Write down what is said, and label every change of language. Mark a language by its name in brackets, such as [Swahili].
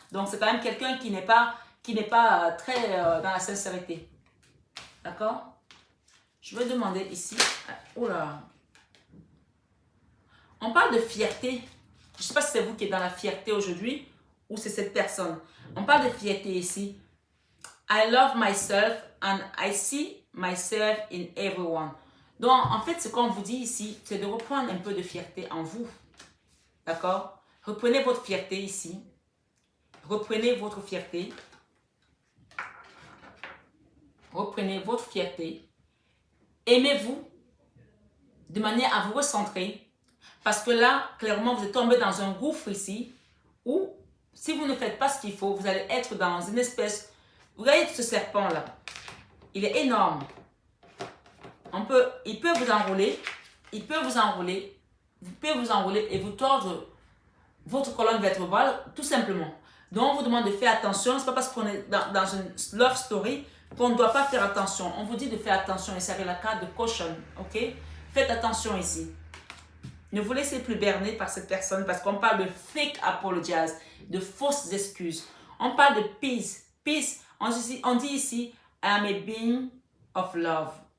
[French] Donc c'est quand même quelqu'un qui n'est pas très dans la sincérité. D'accord? Je vais demander ici. Oh là! On parle de fierté. Je ne sais pas si c'est vous qui êtes dans la fierté aujourd'hui ou c'est cette personne. On parle de fierté ici. [English] I love myself and I see myself in everyone. [French] Donc, en fait, ce qu'on vous dit ici, c'est de reprendre un peu de fierté en vous. D'accord? Reprenez votre fierté ici. Reprenez votre fierté. Reprenez votre fierté. Aimez-vous de manière à vous recentrer. Parce que là, clairement, vous êtes tombé dans un gouffre ici où, si vous ne faites pas ce qu'il faut, vous allez être dans une espèce... Vous voyez ce serpent-là? Il est énorme. Il peut vous enrouler. Il peut vous enrouler. Vous pouvez vous enrouler et vous tordre votre colonne vertébrale, tout simplement. Donc, on vous demande de faire attention. Ce n'est pas parce qu'on est dans une love story qu'on ne doit pas faire attention. On vous dit de faire attention. Et ça avec la carte de caution. Ok? Faites attention ici. Ne vous laissez plus berner par cette personne parce qu'on parle de [English] fake apologies, [French] de fausses excuses. On parle de peace. [English] Peace, [French] on dit ici, [English] I am a being of love.